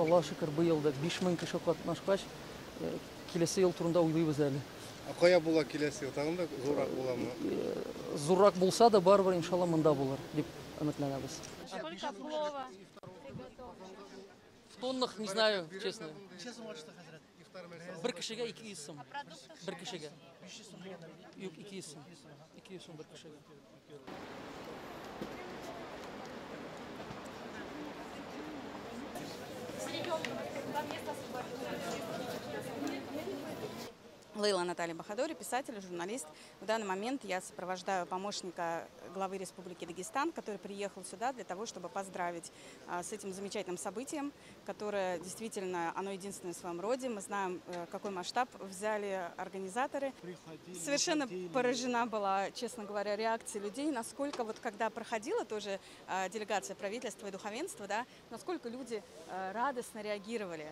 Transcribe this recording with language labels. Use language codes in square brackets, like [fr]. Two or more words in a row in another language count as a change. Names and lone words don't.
[tt] Аллаһка шөкер, быел да 5000 кеше катнашкач, киләсе ел турында уйлыйбыз әле. Кая була киләсе ел? Тагын да зуррак буламы? Зуррак булса да, барыбер иншалла монда булыр дип өметләнәбез. [ru] Сколько плова? В тоннах, не знаю, честно. [tt] Бер кешегә 200 сум. Бер кешегә. 200 сум. 200 сум бер кешегә. [ru] Лейла Наталья Бахадори, писатель, журналист. В данный момент я сопровождаю помощника главы Республики Дагестан, который приехал сюда для того, чтобы поздравить с этим замечательным событием, которое действительно, оно единственное в своем роде. Мы знаем, какой масштаб взяли организаторы. Совершенно поражена была, честно говоря, реакцией людей, насколько вот когда проходила тоже делегация правительства и духовенства, да, насколько люди радостно реагировали.